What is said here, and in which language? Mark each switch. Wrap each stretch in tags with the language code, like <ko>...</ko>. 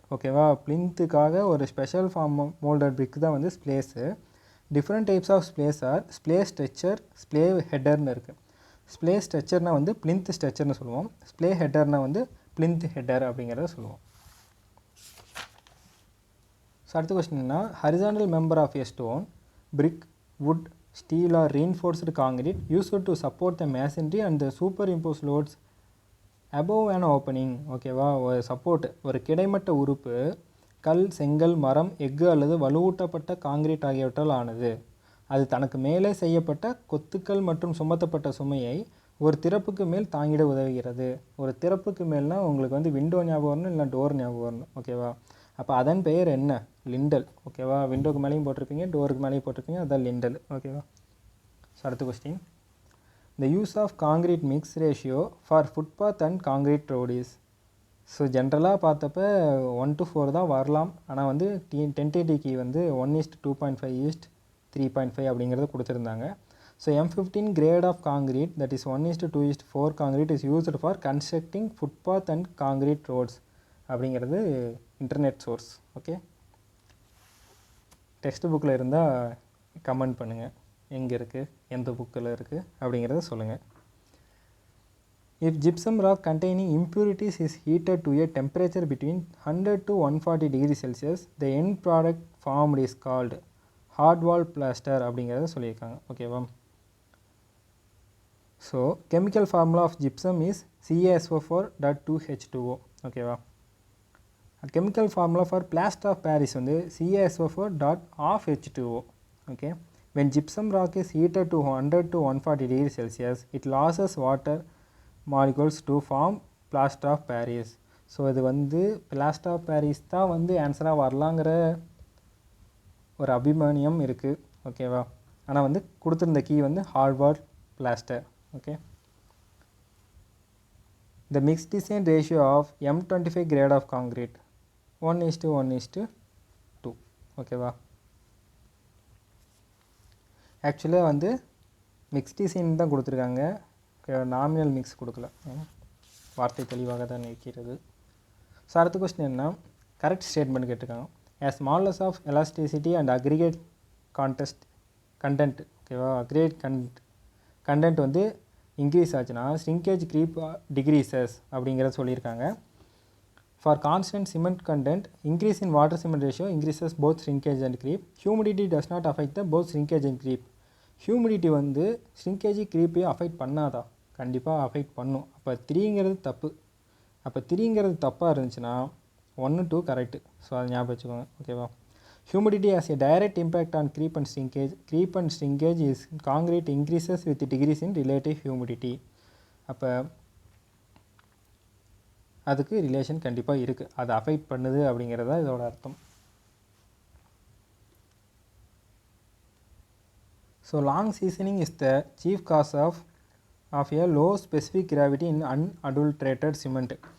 <ta>ஓகேவா, பிளிந்துக்காக ஒரு special form moulded பிரிக் தான் வந்து ஸ்ப்ளேஸு.</ta> <en>Different types of splays are splay stretcher, splay ஹெட்டர்னு இருக்குது.</en> <ta>ஸ்ப்ளே ஸ்ட்ரெச்சர்னால் வந்து பிளிந்த் ஸ்ட்ரெச்சர்னு சொல்லுவோம். ஸ்ப்ளே ஹெட்டர்னால் வந்து பிளிந்த் ஹெட்டர் அப்படிங்கிறத சொல்லுவோம்.</ta> <en>so</en> <ta>அடுத்த கொஸ்டின் என்ன,</ta> <en>Horizontal member of a stone, brick, wood, steel or reinforced concrete used to support the masonry and the superimposed loads above an opening.</en> <ta>ஓகேவா, ஒரு சப்போர்ட், ஒரு கிடைமட்ட உறுப்பு கல், செங்கல், மரம், எஃகு அல்லது வலுவூட்டப்பட்ட காங்கிரீட் ஆகியவற்றால் ஆனது. அது தனக்கு மேலே செய்யப்பட்ட கொத்துக்கள் மற்றும் சுமத்தப்பட்ட சுமையை ஒரு திறப்புக்கு மேல் தாங்கிட உதவுகிறது. ஒரு திறப்புக்கு மேல்னால் உங்களுக்கு வந்து விண்டோ ஞாபகம் வரணும், இல்லை டோர் ஞாபகம் வரணும். ஓகேவா, அப்போ அதன் பெயர் என்ன, லிண்டல். ஓகேவா, விண்டோக்கு மேலேயும் போட்டிருப்பீங்க, டோருக்கு மேலேயும் போட்டிருப்பீங்க, அதுதான் லிண்டல். ஓகேவா.</ta> <en>So அடுத்த question, the use of concrete mix ratio for footpath and concrete road is.</en> <ta>So ஜென்ரலாக பார்த்தப்ப 1:4 தான் வரலாம். ஆனால் வந்து டென்டேட்டிவ்க்கு வந்து 1:2.5 3.5 அப்படிங்கிறத கொடுத்துருந்தாங்க.</ta> <en>so M15 grade of concrete that is 1:2:4 concrete is used for constructing footpath and concrete roads</en> <ta>அப்படிங்கிறது</ta> <en>Internet source.</en> <ta>ஓகே, டெக்ஸ்ட் புக்கில் இருந்தால் கமெண்ட் பண்ணுங்கள், எங்கே இருக்குது, எந்த புக்கில் இருக்குது அப்படிங்கிறத சொல்லுங்கள்.</ta> <en>If gypsum rock containing impurities is heated to a temperature between 100 to 140 degrees Celsius, the end product formed is called hard wall plaster</en> <ta>அப்படிங்கிறத சொல்லியிருக்காங்க.</ta> <en>ஓகேவா, so chemical formula of gypsum is CaSO4.2H2O. ஓகேவா, chemical formula for plaster of Paris வந்து CaSO4.2H2O. okay, when gypsum rock is heated to 100 to 140 degrees Celsius, it loses water molecules to form plaster of Paris.</en> <ta>So இது வந்து plaster of Paris தான் வந்து ஆன்சராக வரலாங்கிற ஒரு அபிமானியம் இருக்குது. ஓகேவா, ஆனால் வந்து கொடுத்துருந்த கீ வந்து ஹார்ட்வார்ட் plaster.</ta> <en>Okay, the mixed design ratio of M25 grade of concrete 1:1:2.</en> <ta>ஓகேவா, ஆக்சுவலாக வந்து மிக்ஸ் டிசைன் தான் கொடுத்துருக்காங்க, நாமினல் மிக்ஸ் கொடுக்கல, வார்த்தை தெளிவாக தான் இருக்கிறது. ஸோ அடுத்த கொஸ்டின் என்ன, கரெக்ட் ஸ்டேட்மெண்ட் கேட்டிருக்காங்க.</ta> <en>as smallness of elasticity and aggregate content. ஓகேவா, aggregate content வந்து increase ஆச்சுன்னா shrinkage creep decreases</en> <ta>அப்படிங்கிறத சொல்லியிருக்காங்க.</ta> <en>For constant cement content, increase in water cement ratio increases both shrinkage and creep. Humidity does not affect the both shrinkage and creep.</en> <ta>Humidity வந்து shrinkage creepையும் affect பண்ணாதா? கண்டிப்பாக affect பண்ணும். அப்போ 3ங்கிறது தப்பு. அப்போ 3ங்கிறது தப்பாக இருந்துச்சுன்னா 1 2 கரெக்டு. ஸோ அதை ஞாபகம் வச்சுக்கோங்க.</ta> <en>ஓகேவா, humidity has a direct impact on creep and shrinkage. Creep and shrinkage is concrete increases with decrease in relative humidity.</en> <ta>அப்போ அதுக்கு ரிலேஷன் கண்டிப்பாக இருக்குது, அது அஃபெக்ட் பண்ணுது அப்படிங்கிறதா இதோட அர்த்தம்.</ta> <en>So long seasoning is the chief cause of a low specific gravity in unadulterated cement.</en>